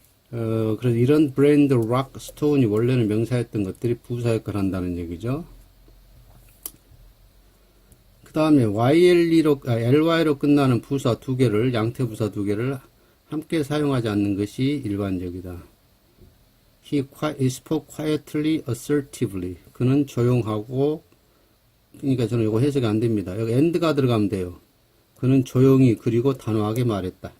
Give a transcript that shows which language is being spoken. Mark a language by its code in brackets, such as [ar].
[ko] 그래서 이런 brand, rock, stone이 원래는 명사였던 것들이 부사 역할을 한다는 얘기죠. 그 다음에 ly로 끝나는 부사 두 개를, 양태 부사 두 개를 함께 사용하지 않는 것이 일반적이다. [en] He spoke quietly, assertively. [ko] 그는 조용하고, 그러니까 저는 이거 해석이 안 됩니다. 여기 and가 들어가면 돼요. 그는 조용히 그리고 단호하게 말했다.